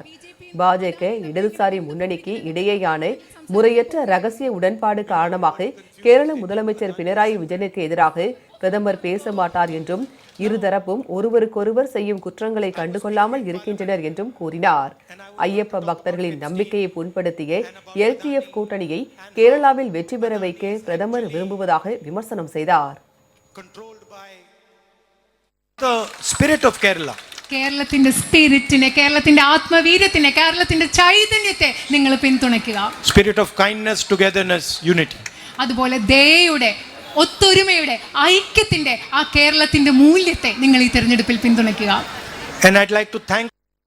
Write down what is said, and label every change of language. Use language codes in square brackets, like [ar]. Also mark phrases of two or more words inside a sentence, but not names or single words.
[ta] பாஜக இடதுசாரி முன்னணிக்கு இடையேயான முறையற்ற ரகசிய உடன்பாடு காரணமாக கேரள முதலமைச்சர் பினராயி விஜயனுக்கு எதிராக பிரதமர் பேச மாட்டார் என்றும், இருதரப்பும் ஒருவருக்கொருவர் செய்யும் குற்றங்களை கண்டுகொள்ளாமல் இருக்கின்றனர் என்றும் கூறினார். ஐயப்ப பக்தர்களின் நம்பிக்கையை புண்படுத்திய LTF கூட்டணியை கேரளாவில் வெற்றி பெற வைக்க பிரதமர் விரும்புவதாக விமர்சனம் செய்தார். [ml] കേരളത്തിന്റെ സ്പിരിറ്റിനെ, കേരളത്തിന്റെ ആത്മവീര്യത്തിനെ, കേരളത്തിന്റെ ചൈതന്യത്തെ നിങ്ങൾ പിന്തുണയ്ക്കുക. [en] Spirit of kindness, togetherness, unity. [ml] അതുപോലെ ദയയുടെ, ഒത്തൊരുമയുടെ, ഐക്യത്തിന്റെ ആ കേരളത്തിന്റെ മൂല്യത്തെ നിങ്ങൾ ഈ തെരഞ്ഞെടുപ്പിൽ പിന്തുണയ്ക്കുക. [en] And I'd like to thank